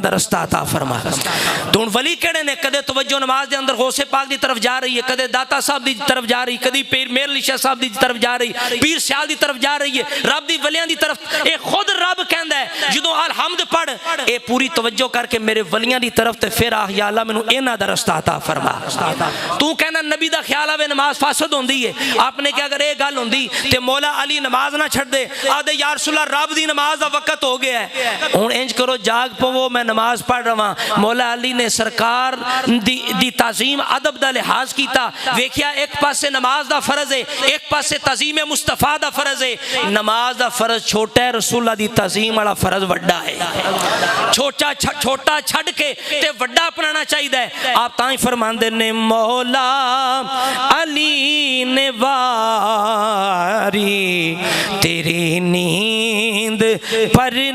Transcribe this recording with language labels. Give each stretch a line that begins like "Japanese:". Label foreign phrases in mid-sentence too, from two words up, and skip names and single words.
Punjabi: دا رستہ عطا فرما تو ان ولی کہڑے نے کدے توجہ نماز دے اندر غوث پاک دی طرف جا رہی ہے کدے داتا صاحب دی طرف جا رہی کدی پیر میر علی شاہ صاحب دی طرف جا رہی پیر سیال دی طرف جا رہی ہے رب دی ولیاں دی طرف اے خود رب کہندا ہے جدوں الحمد پڑھ اے پوری توجہ کر کے میرے ولیاں دی طرف تے پھر یا اللہ مینوں انہاں دا رستہ عطا فرما تو کہنا نبی دا خیال آوے نماز فاسد ہوندی ہے آپ نے کہ اگر اے گل ہوندی تے مولا علی نماز نہ چھڑ دے آدھے یا رسول اللہ رب دی نماز دا وقت ہو گیا ہے ہن انج کرو جاگ پو میں نماز پڑھ رہا مولا علی نے سرکار دی تعظیم ادب دا لحاظ کیتا ویکھیا ایک پاسے نماز دا فرض ہے ایک پاسے تعظیم مصطفیٰ دا فرض ہے نماز دا فرض چھوٹا ہے رسول اللہ دی تعظیم والا فرض وڈا ہے چھوٹا چھڑ کے تے وڈا اپنانا چاہیے آپ تائیں فرماندے نے مولا علی نے واری تیری نیند پر